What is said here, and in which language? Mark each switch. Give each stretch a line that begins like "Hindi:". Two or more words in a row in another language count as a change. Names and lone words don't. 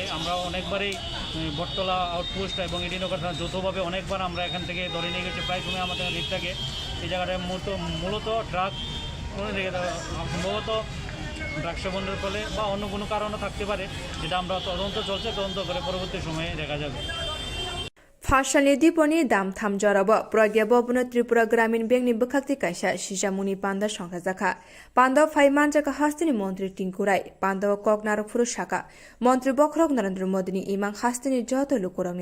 Bangla: আমরা অনেকবারই বটতলা আউটপোস্ট এবং এডিনগর থানা যৌথভাবে অনেকবার আমরা এখান থেকে ধরে নিয়ে গেছি। প্রায় সময় আমাদের রিট থাকে এই জায়গাটায় মূলত ড্রাগ সম্ভবত ড্রাগ সেবনের ফলে বা অন্য কোনো কারণও থাকতে পারে, যেটা আমরা তদন্ত করে পরবর্তী সময়ে দেখা যাবে।
Kok Borok: Fashalni diponi dam tham jarabo pragya bobno Tripura Gramin Bank ni bukhakti kaisa sijamuni panda songkhajaka panda phaiman jaka hastini montri Tinkurai panda koknar phurushaka montri bokrok Narendra Modi ni imang hastini joto lukurangni